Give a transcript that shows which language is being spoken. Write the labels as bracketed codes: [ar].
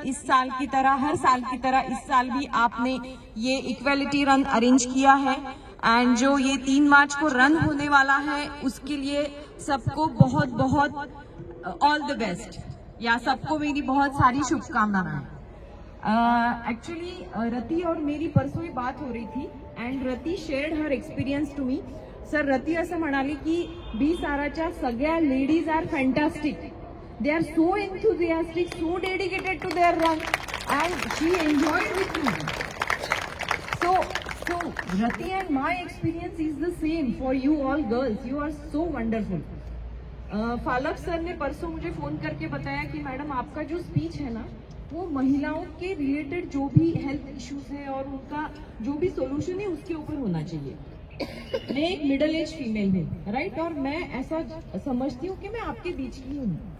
[hi] इस साल की तरह, हर साल की तरह इस साल भी आपने ये इक्वालिटी रन अरेंज किया है, एंड जो ये 3 मार्च को रन होने वाला है उसके लिए सबको बहुत बहुत ऑल द बेस्ट, या सबको मेरी बहुत सारी शुभकामनाएं। एक्चुअली रति और मेरी परसों ही बात हो रही थी [en] And Rati shared her experience to me. [mr] Sir रति असं म्हणाली की बी-साराच्या सगळ्या [en] Ladies are fantastic. They are so enthusiastic, so dedicated to their run and she enjoyed with me. So Rati and my experience is the same for you all girls. You are so wonderful. [hi] Phalak sir ने परसों मुझे phone करके बताया कि madam आपका जो speech है ना वो महिलाओं के रिलेटेड जो भी हेल्थ इश्यूज है और उनका जो भी सोल्यूशन है उसके ऊपर होना चाहिए. मैं एक मिडिल एज फीमेल हूँ राइट, और मैं ऐसा समझती हूँ कि मैं आपके बीच की हूँ.